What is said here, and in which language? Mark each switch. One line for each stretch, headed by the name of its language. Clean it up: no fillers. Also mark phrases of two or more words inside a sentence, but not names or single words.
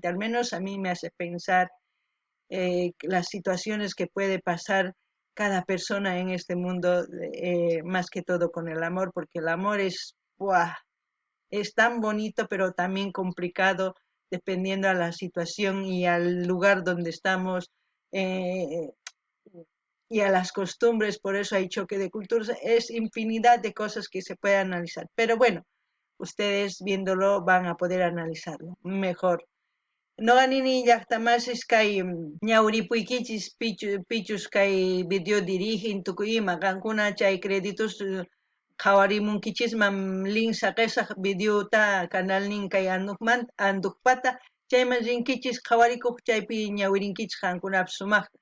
Spanish: Al menos a mí me hace pensar las situaciones que puede pasar cada persona en este mundo, más que todo con el amor, porque el amor ¡buah!, es tan bonito, pero también complicado dependiendo a la situación y al lugar donde estamos y a las costumbres. Por eso hay choque de culturas. Es infinidad de cosas que se puede analizar. Pero bueno, ustedes viéndolo van a poder analizarlo mejor.
Quechua: Noqanini llaqtamasis kay ñawripuykichis pichus kay video dirigin tukuy ima qankuna chay créditos qhawarimunkichisman link saqesaq videota canalnin kay Andukpata chayman rinkichis qhawarikuq chaypi ñawirinkichis qankunapas sumaqta.